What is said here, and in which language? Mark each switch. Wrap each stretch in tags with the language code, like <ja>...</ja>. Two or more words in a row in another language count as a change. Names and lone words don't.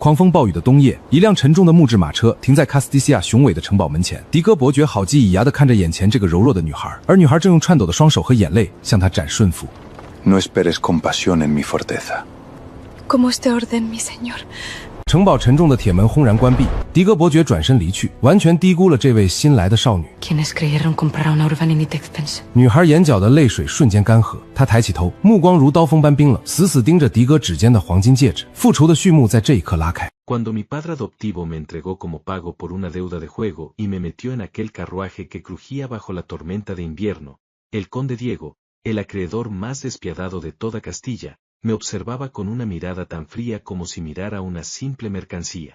<zh>狂风暴雨的冬夜，一辆沉重的木质马车停在卡斯蒂西亚雄伟的城堡门前。迪戈伯爵好鸡以牙地看着眼前这个柔弱的女孩，而女孩正用颤抖的双手和眼泪向他展顺服。</zh> <es>No esperes compasión en mi fortaleza. Como usted orden, mi señor.</es> <zh>城堡沉重的铁门轰然关闭，迪戈伯爵转身离去，完全低估了这位新来的少女。女孩眼角的泪水瞬间干涸，她抬起头，目光如刀锋般冰冷，死死盯着迪戈指尖的黄金戒指。复仇的序幕在这一刻拉开。</zh> <es>Cuando mi padre adoptivo me entregó como pago por una deuda de juego y me metió en aquel carruaje que crujía bajo la tormenta de invierno, el conde Diego, el acreedor más despiadado de toda Castilla, me observaba con una mirada tan fría como si mirara una simple mercancía.</es>